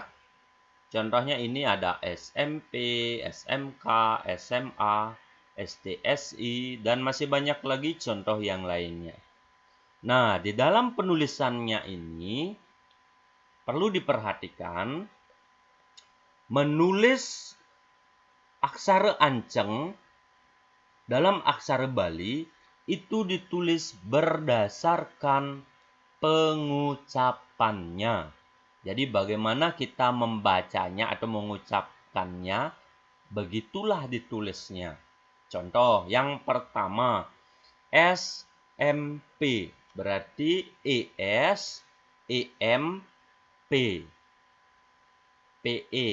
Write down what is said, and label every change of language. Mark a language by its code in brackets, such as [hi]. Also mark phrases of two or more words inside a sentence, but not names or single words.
[id] Contohnya ini ada SMP, SMK, SMA, STSI, dan masih banyak lagi contoh yang lainnya. Nah, di dalam penulisannya ini perlu diperhatikan, menulis aksara anceng dalam aksara Bali itu ditulis berdasarkan pengucapannya. Jadi bagaimana kita membacanya atau mengucapkannya, begitulah ditulisnya. Contoh yang pertama, SMP berarti ES, EMP, PE.